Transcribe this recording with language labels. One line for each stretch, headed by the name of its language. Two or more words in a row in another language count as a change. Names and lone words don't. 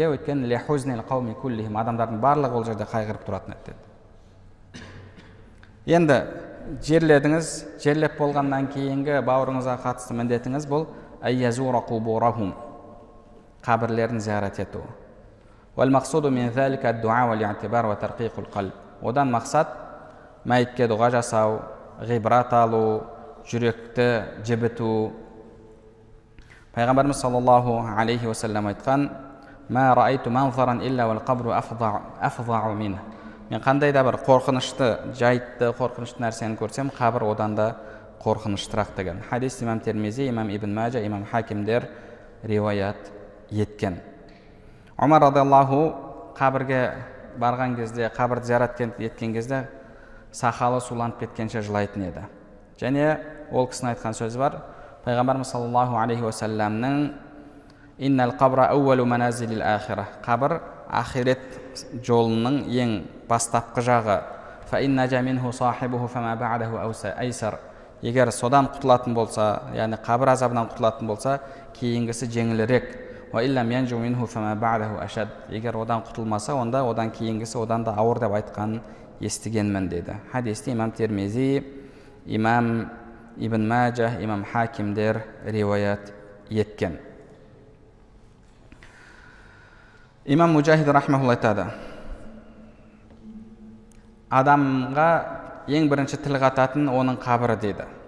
Kazakh: Өйткені
Arabic: لحزن القوم كلهم,
Kazakh: адамдардың барлығы ол жерде қайғырып тұратын еді деді. Енді жерледіңіз, жерлеп болғаннан кейінгі бауырыңызға қатысты міндетіңіз бұл
Arabic: أن يزور قبورهم,
Kazakh: қабірлерін зиярат ету.
Arabic: والمقصود من ذلك الدعاء والاعتبار وترقيق القلب.
Kazakh: Одан мақсат мәйітке дұға жасау, ғибрат алу, жүректі жібіту.
Arabic: Пайғамбарымыз صلى الله عليه وسلم айтқан: «ما رأيت منظرا إلا والقبر أفظع من».
Kazakh: Мен қандай да бір қорқынышты жайтты, қорқынышты нәрсені көрсем, қабір одан да қорқыныштырақ деген. Хадис имам Термизи, имам Ибн Мажа, имам Хакимдер риуаят еткен. Омар радиаллаху қабірге барған кезде, қабірді зиярат еткен кезде сақалы суланып кеткенше жылайтын еді. Және ол кісінің айтқан сөзі бар.
Arabic: Пайғамбарымыз صلى الله عليه وسلم: «إن القبر أول منازل الآخرة».
Kazakh: Қабір ахирет жолының ең бастапқы жағы.
Arabic: فإن نجا منه صاحبه فما بعده أيسر.
Kazakh: Егер содан құтылатын болса, яғни қабір азабынан құтылатын болса, кейінгісі жеңілірек.
Arabic: وإلا لم ينج منه فما بعده أشد.
Kazakh: Егер одан құтылмаса, онда одан кейінгісі одан да ауыр деп айтқанын естігенмін деді. Хадисті имам Термизи, имам Ибн Мажа, имам Хакимдер риуаят еткен. Имам Мужахид рахмаулла айтады: адамға ең бірінші тіл қататын оның қабірі деді.